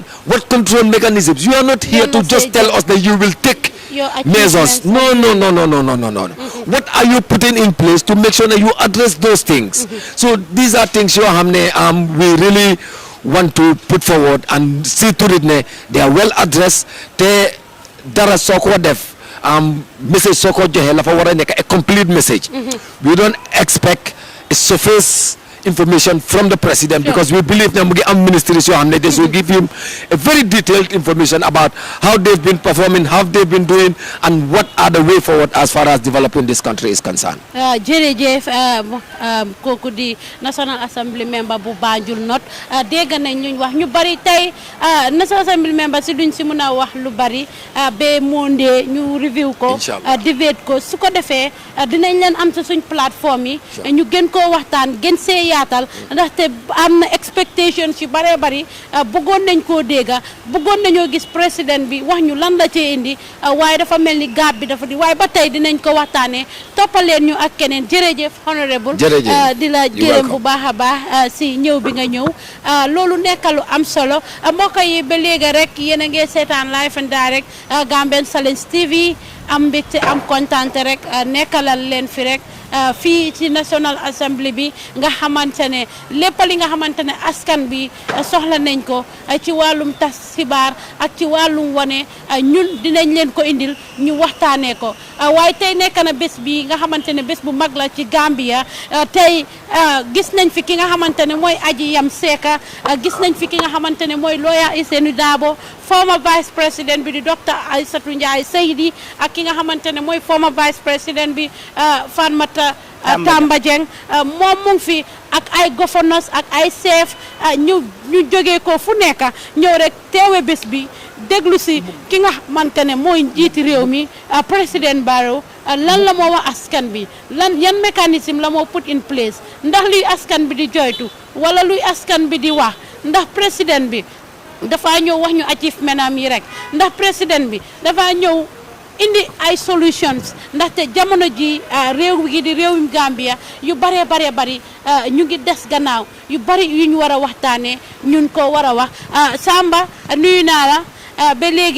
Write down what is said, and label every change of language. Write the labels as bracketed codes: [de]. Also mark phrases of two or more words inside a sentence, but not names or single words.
[en] What control mechanisms? You are not here to just tell us that you will take measures. No. What are you putting in place to make sure that you address those things? So these are things we really want to put forward and see to it ne they are well addressed [wo] te dara soo ko def message soo ko joxe la fa war a nekk [en] a complete message. We don't expect a surface information from the president because we believe that ministries they will give him a very detailed information about how they've been performing, how they've been doing, and what are the way forward as far as developing this country is concerned. [wo] Jërëjëf kooku di National Assembly member bu Banjul North dégg nañ ñu wax ñu bari tey National Assembly member si duñ si mën a wax lu bari ba Monday ñu review ko debate ko su ko defee dinañ leen am sa suñ plateforme yi ñu gën koo waxtaan gën see yaatal ndaxte am na expectations yu bare bari bëggoon nañ koo dégga bëggoon nañoo gis président bi wax ñu lan la cee indi waaye dafa mel ni gaab bi dafa di waaye ba tey dinañ ko waxtaanee toppaleen ñu ak keneen jërëjëf honorable di la gërëm bu baax a baax si ñëw bi nga ñëw loolu nekkalu am solo mbokk yi ba léegi rek yéen a ngi seetaan [en] live and direct [wo] Gambian Talents TV am mbégte am kontaante rek nekkalal leen fi rek fii ci National Assembly bi nga xamante ne lépp li nga xamante ne askan bi soxla nañ ko ci wàllum tas xibaar ak ci wàllum wane ñun dinañ leen ko indil ñu waxtaanee ko waaye tey nekk na bés bi nga xamante ne bés bu mag la ci Gambia tey gis nañ fi ki nga xamante ne mooy Aji Yam Seka gis nañ fi ki nga xamante ne mooy lawyer Isenu Dabo former vice president bi di Dr. Aïssatou Ndiaye Seydi ak ki nga xamante ne mooy former vice president bi Fatmata Tamba Jeng moom mu ngi fi ak ay governors ak ay chef ñu jógee ko fu nekk ñëw rek teewe bés bi déglu si ki nga xamante ne mooy njiiti réew mi président Barrow lan la moo wax askan bi yan mécanisme la moo [en] put in place [wo] ndax luy askan bi di joytu wala luy askan bi di wax ndax président bi dafa ñëw wax ñu achievement am yi rek ndax président bi dafa ñëw indi ay solutions ndaxte jamono ji réew gi di réewum Gambia yu bare bari ñu ngi des gannaaw yu bari yu ñu war a waxtaanee ñun ko war a wax Samba nuyu naa la ba léegi